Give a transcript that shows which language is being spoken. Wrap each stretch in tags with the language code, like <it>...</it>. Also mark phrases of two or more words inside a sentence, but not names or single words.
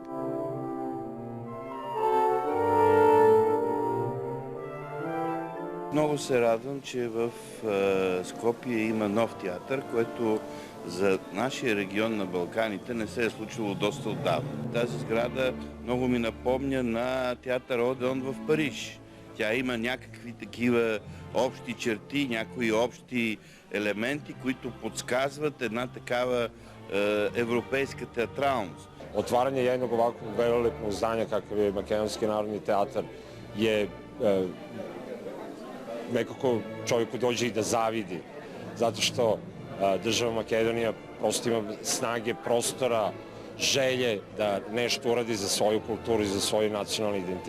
<bg>Много се радвам, че в Скопие има нов театър, което за нашия регион на Балканите не се е случило доста отдавна. Тази сграда много ми напомня на театър Одеон в Париж. Тя има някакви такива общи черти, някои общи елементи, които подсказват една такава европейска театралност.</bg> <sr>Otvaranje jednog ovakvog velelepnog zdanja kakav je Makedonski narodni teatar je nekako čovjeku dođe i da zavidi, zato što država Makedonija prosto ima snage, prostora, želje da nešto uradi za svoju kulturu i za svoj nacionalni identitet.</sr>